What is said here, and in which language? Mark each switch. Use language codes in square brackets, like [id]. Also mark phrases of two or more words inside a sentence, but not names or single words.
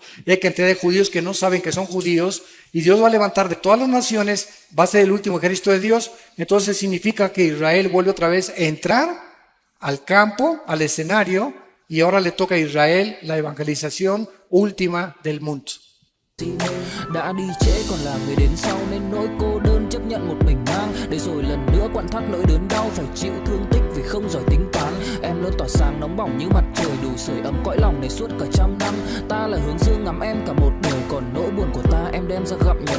[es] Y hay cantidad de judíos que no saben que son judíos. Y Dios va a levantar de todas las naciones, va a ser el último ejército de Dios. Entonces significa que Israel vuelve otra vez a entrar al campo, al escenario, y ahora le toca a Israel la evangelización última del mundo. [vi] Đã đi trễ còn là người đến sau nên nỗi cô đơn chấp nhận một mình mang, để rồi lần nữa quặn thắt nỗi đớn đau phải chịu thương tích vì không giỏi tính toán. Em luôn tỏa sáng nóng bỏng như mặt trời, đủ sưởi ấm cõi lòng này suốt cả trăm năm. Ta là hướng dương ngắm em cả một đời, còn nỗi buồn của ta em đem ra gặm nhấm.